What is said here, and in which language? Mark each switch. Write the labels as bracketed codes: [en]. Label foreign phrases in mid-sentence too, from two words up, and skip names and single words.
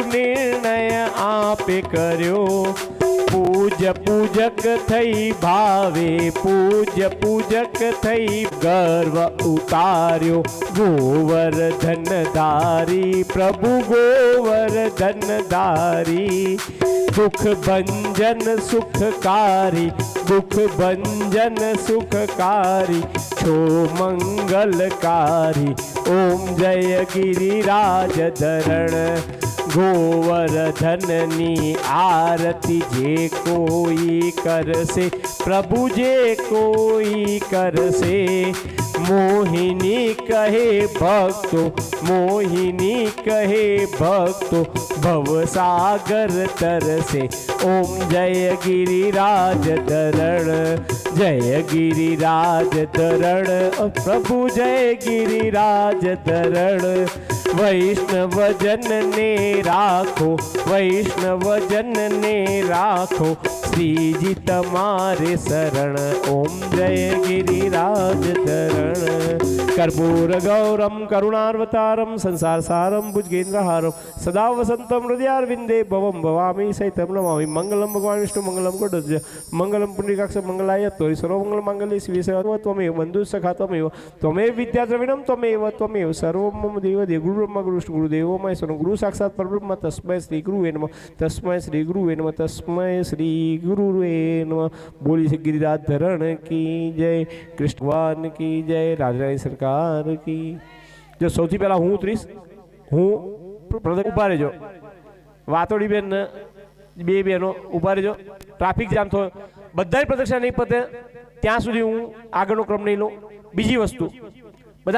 [gu] નિર્ણય આપે કર્યો પૂજ્ય પૂજક થઈ ભાવે પૂજ્ય પૂજક થઈ ગર્વ ઉતાર્યો ગોવર્ધન ધારી પ્રભુ ગોવર્ધન ધારી દુખ ભંજન સુખકારી દુખ ભંજન સુખકારી છો મંગલકારી ઓમ જય ગિરિરાજ ધરણ ગોવર્ધનની આરતી જે કોઈ કરશે પ્રભુ જે કોઈ કરશે મોહિની કહે ભક્તો મોહિની કહે ભક્તો ભવસાગર તરશે ઓમ જય ગિરિરાજ ધરણ જય ગિરિરાજ ધરણ પ્રભુ જય ગિરિરાજ ધરણ વૈષ્ણવ જન ને રાખો વૈષ્ણવ જન ને રાખો શ્રી જી તમારે શરણ ઓમ જય ગિરિરાજ ધરણ [sa] कर्पूर गौरम करुणावतारम संसार सारम भुजगेन्द्रहारम सदा वसंतम हृदयारविंदे भवम भवामी सहितम नमामि मंगलम भगवान विष्णु मंगलम गरुड़ मंगलम पुंडरीकाक्ष मंगलाय तोरि सर्वमंगल मांगल्ये शिवे सर्व त्वमेव बंधु सखा त्वमेव त्वमेव विद्या द्रविणम त्वमेव सर्वं मम देव देव गुरु ब्रह्मा गुरु विष्णु गुरुदेवो महेश्वर गुरु साक्षात् परब्रह्म तस्मै श्री गुरुवे नमः तस्मै श्री गुरुवे नमः तस्मै श्री गुरुवे नमः [hi] बोली श्री गिरिराज धरण की जय कृष्ण भगवान की जय राजरानी सरकार की जो [gu] સૌથી પહેલા હું ઉતરીશ હું ઉભા રહેજો વાતોડી બેન બે બહેનો ઉભા રહેજો ટ્રાફિક જામ થયો બધાય પ્રદક્ષિણા નહીં પતે ત્યાં સુધી હું આગળનો ક્રમ નહીં લઉં બીજી વસ્તુ બધા